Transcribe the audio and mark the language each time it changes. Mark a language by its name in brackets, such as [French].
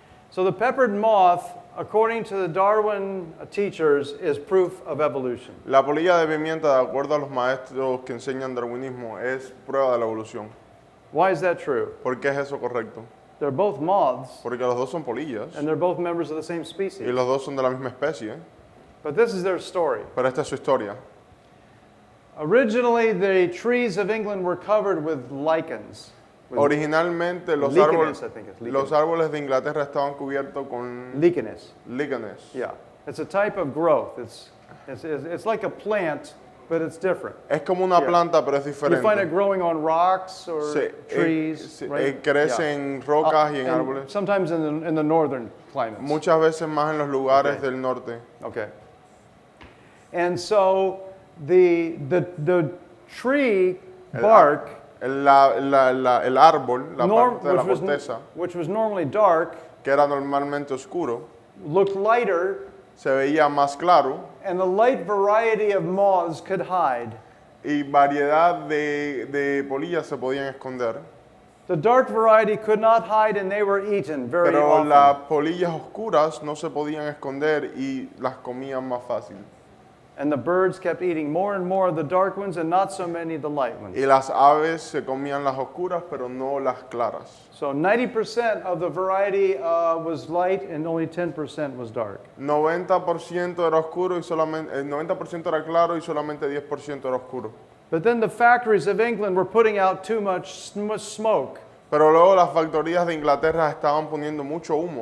[English] So the peppered moth, according to the Darwin teachers, is proof of evolution. [Spanish] La polilla de pimienta, de acuerdo a los maestros que enseñan darwinismo, es prueba de la evolución. [English] Why is that true? [Spanish] ¿Por qué es eso correcto? [English] They're both moths, [Spanish] Porque los dos son polillas [English] and they're both members of the same [Spanish] y [English] species. [Spanish] los dos son de la misma especie. [English] But this is their story. [Spanish] Pero esta es su historia. [English] Originally, the trees of England were covered with lichens. With [Spanish] Originalmente los líquenes, árboles, [English] I think it's líquenes. [Spanish] los árboles de Inglaterra estaban cubiertos con líquenes. líquenes. [English] Yeah. It's a type of growth. It's like a plant, but it's different. [Spanish] Es como una [English] Yeah. [Spanish] planta, pero es [English] You find it [Spanish] diferente. [English] growing on rocks or trees, right? [Spanish] Crece [English] Yeah. [Spanish] en rocas y en árboles. [English] sometimes in the northern climates. [Spanish] Muchas veces más en los lugares [English] Okay. [Spanish] del norte. [English] Okay. And so the tree bark, [Spanish] El árbol, la parte de la [English] which [Spanish] corteza, [English] was normally dark, [Spanish] que era normalmente oscuro, [English] looked lighter, [Spanish] se veía más claro [English] and the light variety of moths could hide. [Spanish] y variedad de polillas se podían esconder. [English] The dark variety could not hide, and they were eaten very [Spanish] Pero [English] often. [Spanish] las polillas oscuras no se podían esconder y las comían más fácil. [English] And the birds kept eating more and more of the dark ones and not so many of the light ones. [Spanish] Y las aves se comían las oscuras, pero no las claras. [English] So 90% of the variety was light and only 10% was dark. [Spanish] 90% era oscuro y solamente, el 90% era claro y solamente 10% era oscuro. [English] But then the factories of England were putting out too much smoke. [Spanish] Pero luego las factorías de Inglaterra estaban poniendo mucho humo,